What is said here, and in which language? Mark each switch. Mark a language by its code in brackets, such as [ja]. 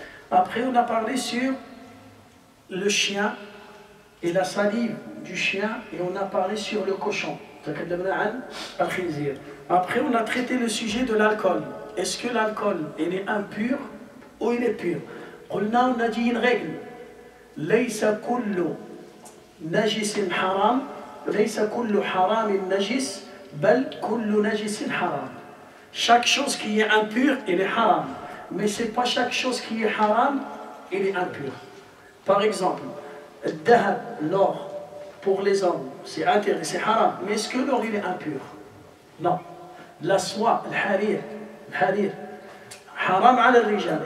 [fr] Après on a parlé sur le chien et la salive du chien, et on a parlé sur le cochon. Après on a traité le sujet de l'alcool. Est-ce que l'alcool il est impur ou il est pur? On a dit une règle. [ar] ليس كل نجس حرام، ليس كل حرام نجس، بل كل نجس حرام. [fr] Chaque chose qui est impure, elle est haram. Mais ce n'est pas chaque chose qui est haram, elle est impure. Par exemple, l'or pour les hommes, c'est interdit, c'est haram. Mais est-ce que l'or il est impur? Non. La soie, le harir, [ar] haram ala al-rijal.